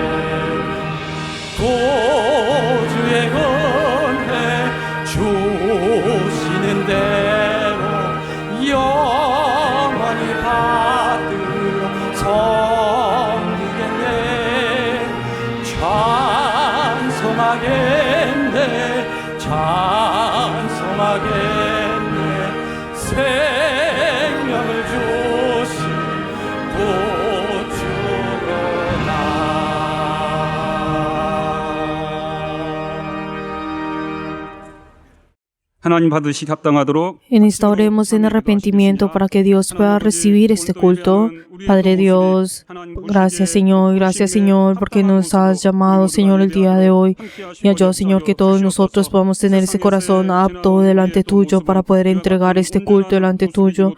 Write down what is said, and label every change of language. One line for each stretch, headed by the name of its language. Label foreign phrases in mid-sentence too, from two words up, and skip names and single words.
Korean: 구주의 은혜 주시는 대로 영원히 받들어 섬기겠네 찬송하겠네 찬송하겠네 생명을 주신 구주로다 하나님 받으시 합당하도록
Spanish: En esta oremos en arrepentimiento para que Dios pueda recibir este culto. Padre Dios, gracias Señor, porque nos has llamado, Señor, el día de hoy. Y ayuda, Señor, que todos nosotros podamos tener ese corazón apto delante tuyo para poder entregar este culto delante tuyo.